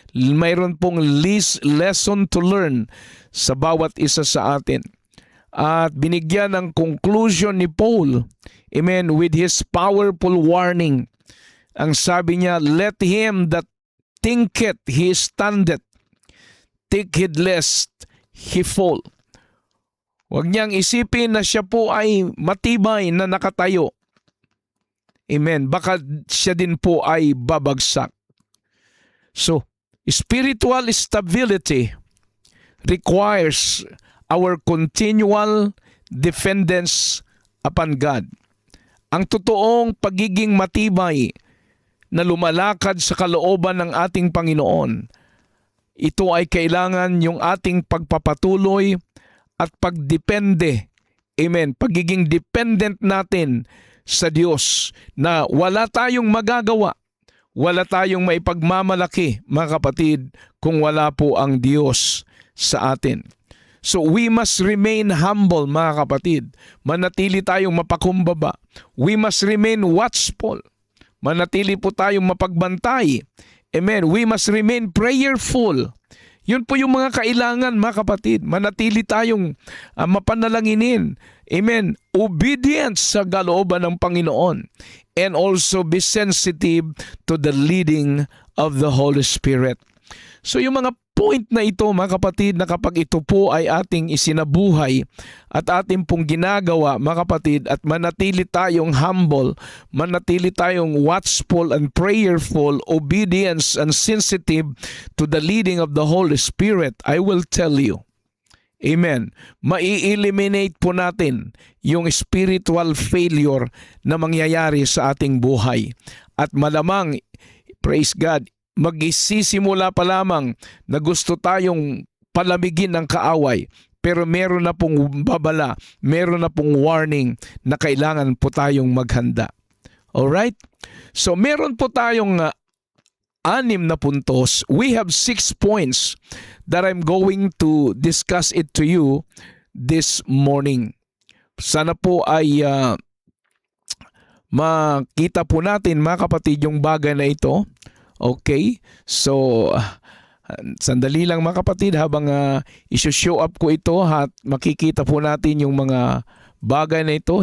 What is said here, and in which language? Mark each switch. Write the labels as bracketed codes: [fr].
[tl] Mayroon pong [en] lesson to learn [tl] sa bawat isa sa atin. At binigyan ng conclusion ni Paul, amen, [en] with his powerful warning. [tl] Ang sabi niya, [en] let him that thinketh he standeth, take heed lest he fall. [tl] Huwag niyang isipin na siya po ay matibay na nakatayo. Amen. Baka siya din po ay babagsak. [en] So, spiritual stability requires our continual dependence upon God. [tl] Ang totoong pagiging matibay na lumalakad sa kalooban ng ating Panginoon, ito ay kailangan yung ating pagpapatuloy at pagdepende. Amen. Pagiging dependent natin sa Diyos na wala tayong magagawa, wala tayong maipagmamalaki, mga kapatid, kung wala po ang Diyos sa atin. [en] So we must remain humble, [tl] mga kapatid. Manatili tayong mapakumbaba. [en] We must remain watchful. [tl] Manatili po tayong mapagbantay. Amen. [en] We must remain prayerful. [tl] Yun po yung mga kailangan, mga kapatid. Manatili tayong mapanalanginin. Amen. Obedience sa kalooban ng Panginoon. [en] And also be sensitive to the leading of the Holy Spirit. [tl] So yung mga point na ito, mga kapatid, na kapag ito po ay ating isinabuhay at ating pong ginagawa, mga kapatid, at manatili tayong humble, manatili tayong [en] watchful and prayerful, obedience and sensitive to the leading of the Holy Spirit, I will tell you, [tl] amen, mai-eliminate po natin yung spiritual failure na mangyayari sa ating buhay. At malamang, praise God, magsisimula pa lamang na gusto tayong palamigin ng kaaway, pero meron na pong babala, meron na pong warning na kailangan po tayong maghanda. Alright? So meron po tayong 6 na puntos. [en] We have 6 points that I'm going to discuss it to you this morning. [tl] Sana po ay makita po natin, mga kapatid, yung bagay na ito. Okay? So, sandali lang, mga kapatid, habang isushow up ko ito at makikita po natin yung mga bagay na ito.